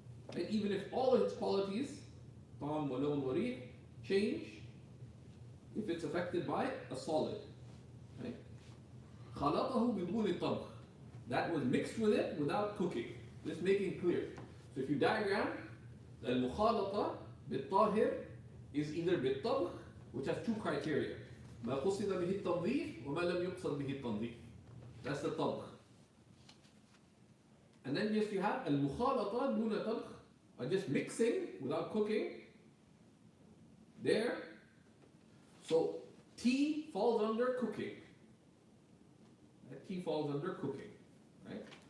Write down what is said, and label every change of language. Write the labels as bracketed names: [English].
[English] And even if all of its qualities, [Arabic] طعم ولون وريح, [English] change, if it's affected by a solid. Right? [Arabic] خلطه بدون طبخ, [English] that was mixed with it without cooking. Just making clear. So if you diagram, [Arabic] المخالطة بالطاهر [English] is either [Arabic] بالطبخ, [English] which has 2 criteria. [Arabic] ما قصد به التنظيف وما لم يقصد به التنظيف. [English] That's the طبخ. And then just you have [Arabic] المخالطة دون طبخ, [English] or just mixing without cooking. There. So tea falls under cooking. Tea falls under cooking, right?